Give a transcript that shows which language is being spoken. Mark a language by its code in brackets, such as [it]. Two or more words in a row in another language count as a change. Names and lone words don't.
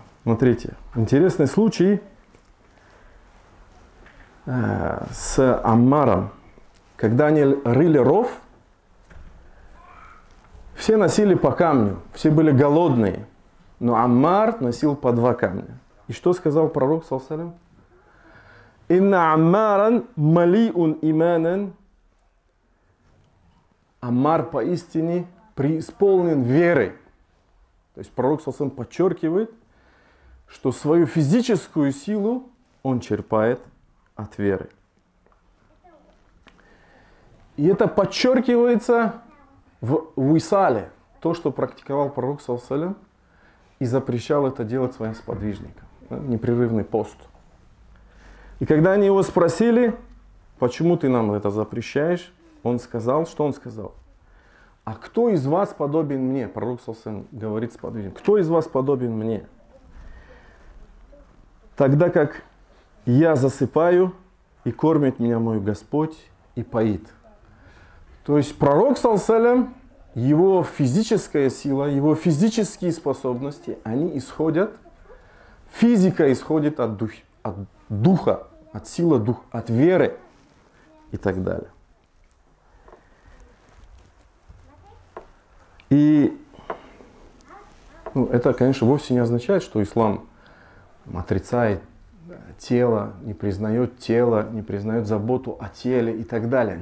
[ru] Смотрите, интересный случай с Аммаром. Когда они рыли ров, все носили по камню, все были голодные, но Аммар носил по 2 камня. И что сказал пророк, [ar] صلى الله عليه وسلم? «إن عمارا مليء إيمانا». [ru] Аммар поистине преисполнен верой. То есть пророк [ar] صلى الله عليه وسلم [ru] подчеркивает, что свою физическую силу он черпает от веры. И это подчеркивается в уисале, то, что практиковал пророк [ar] صلى الله عليه وسلم [ru] и запрещал это делать своим сподвижникам. Непрерывный пост. И когда они его спросили, почему ты нам это запрещаешь, он сказал, что он сказал? А кто из вас подобен мне? Пророк [ar] صلى الله عليه وسلم [ru] говорит сподвижникам: кто из вас подобен мне? Тогда как я засыпаю, и кормит меня мой Господь, и поит. То есть пророк, [ar] صلى الله عليه وسلم, [ru] его физическая сила, его физические способности, они исходят, физика исходит от духа, от силы духа, от веры и так далее. И это, конечно, вовсе не означает, что ислам отрицает тело, не признает заботу о теле и так далее.